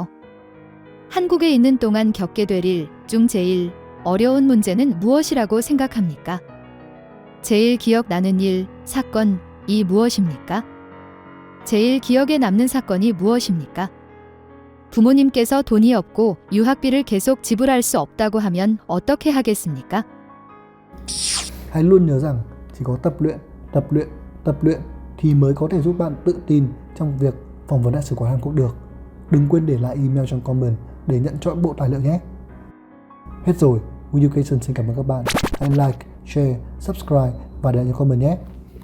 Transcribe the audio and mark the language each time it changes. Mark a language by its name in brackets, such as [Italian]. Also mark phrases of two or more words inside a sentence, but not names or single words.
[Korean] 한국에 있는 동안 겪게 될 일 중 제일 어려운 문제는 무엇이라고 생각합니까? 제일 기억나는 일, 사건이 무엇입니까? 제일 기억에 남는 사건이 무엇입니까? 부모님께서 돈이 없고 유학비를 계속 지불할 수 없다고 하면 어떻게 하겠습니까? [Vietnamese] Hãy luôn nhớ rằng chỉ có tập luyện thì mới có thể giúp bạn tự tin trong việc phỏng vấn đại sứ quán Hàn Quốc được. Đừng quên để lại email trong comment để nhận trọn bộ tài liệu nhé. Hết rồi, Education xin cảm ơn các bạn. Hãy [English] like, share, subscribe [Vietnamese] và để lại comment nhé.